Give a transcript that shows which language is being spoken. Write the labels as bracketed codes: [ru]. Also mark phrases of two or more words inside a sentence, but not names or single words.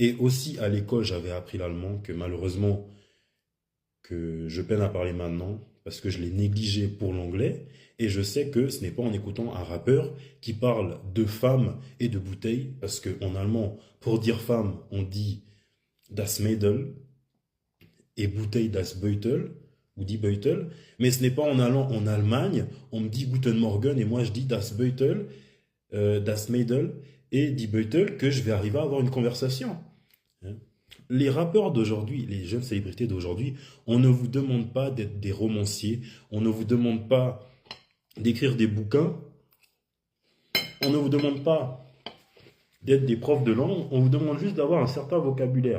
[fr] Et aussi à l'école, j'avais appris l'allemand que malheureusement, que je peine à parler maintenant parce que je l'ai négligé pour l'anglais. Et je sais que ce n'est pas en écoutant un rappeur qui parle de femmes et de bouteilles, parce qu'en allemand, pour dire femme, on dit [de] das Mädel [fr] et bouteille [de] das Beutel [fr] ou [de] die Beutel. [fr] Mais ce n'est pas en allant en Allemagne, on me dit [de] Guten Morgen [fr] et moi je dis [de] das Beutel, das Mädel [fr] et [de] die Beutel [fr] que je vais arriver à avoir une conversation. Hein. Les rappeurs d'aujourd'hui, les jeunes célébrités d'aujourd'hui, on ne vous demande pas d'être des romanciers, on ne vous demande pas d'écrire des bouquins, on ne vous demande pas d'être des profs de langue, on vous demande juste d'avoir un certain vocabulaire.